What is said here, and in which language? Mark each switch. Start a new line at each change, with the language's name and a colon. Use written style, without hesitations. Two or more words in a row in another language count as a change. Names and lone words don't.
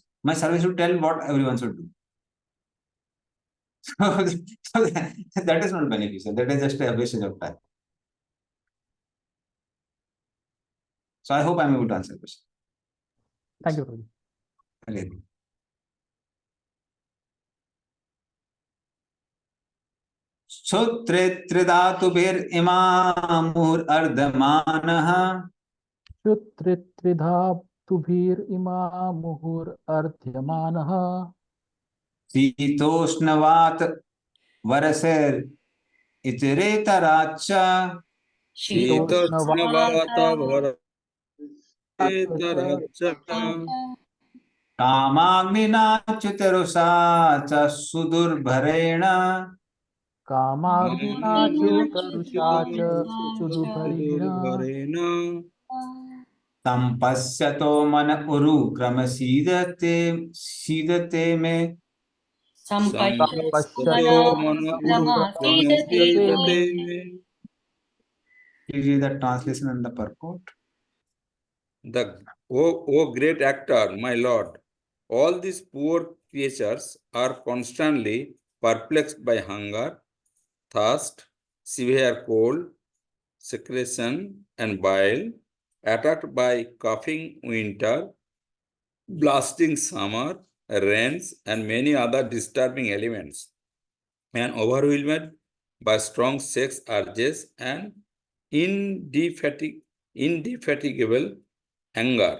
English: My service should tell what everyone should do. So that is not beneficial. That is just a wastage of time. So I hope I'm able to answer the question. Thank you, Prabhuji.
Sanskrit: Okay. So त्रिधातुभिर् इमामुर् अर्धमानः. त्रिधा तुभिर् इमा मुहुर् अर्द्यमानः. शीतोष्णवात् वरसिर् इतरेतराच. शीतोष्णवातवर कामाग्निना च्युतरुषा च सुदुर्भरेण. कामाग्निना च्युतरुषाच Sudurbarena. सम्पश्यतो मन उरु क्रम सीदते मे. सम्पश्यतो मन उरु क्रम सीदते मे.
English: Please read the translation and the purport. O great actor, my lord, all these poor creatures are constantly perplexed by hunger, thirst, severe cold, secretion, and bile, attacked by coughing winter, blasting summer, rains, and many other disturbing elements, and overwhelmed by strong sex urges and indefatigable anger.